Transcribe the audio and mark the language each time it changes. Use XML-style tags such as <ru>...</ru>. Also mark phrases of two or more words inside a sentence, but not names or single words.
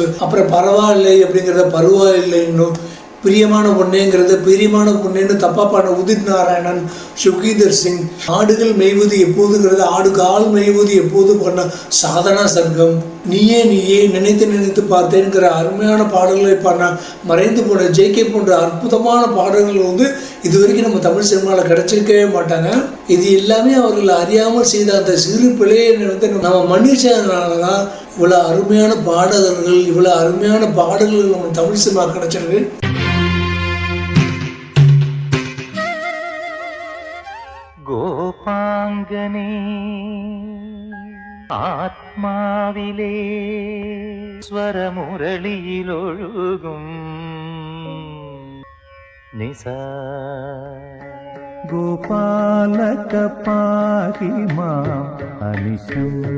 <ta>அப்புறம் பரவாயில்லை அப்படிங்கிறத பரவாயில்லை, இன்னும் பிரியமான பொண்ணேங்கிறத பிரியமான பொண்ணேன்னு தப்பா பாடின உதித் நாராயணன், சுகீதர் சிங், ஆடுகள் மேய்வது எப்போதுங்கிறத ஆடு கால் மேய்வது எப்போது பண்ண சாதனா சர்க்கம், நீயே நீயே நினைத்து நினைத்து பார்த்தேங்கிற அருமையான பாடல்களை பாடின மறைந்து போன ஜேகே போன்ற அற்புதமான பாடல்கள் வந்து இது வரைக்கும் நம்ம தமிழ் சினிமாவில் கிடைச்சிருக்கவே மாட்டாங்க. இது எல்லாமே அவர்கள் அறியாமல் செய்த அந்த சிறு பிழையை வந்து நம்ம மன்னிச்சதுனால தான் இவ்வளோ அருமையான பாடகர்கள், இவ்வளோ அருமையான பாடல்கள் நம்ம தமிழ் சினிமா கிடைச்சிருக்கு.</ta> <ml>ഗോപാംഗനേ ആത്മാവിലേ സ്വരമുരളിയിലൊഴുകും നിസ ഗോപാലക പാഹി മാം അനിശം</ml>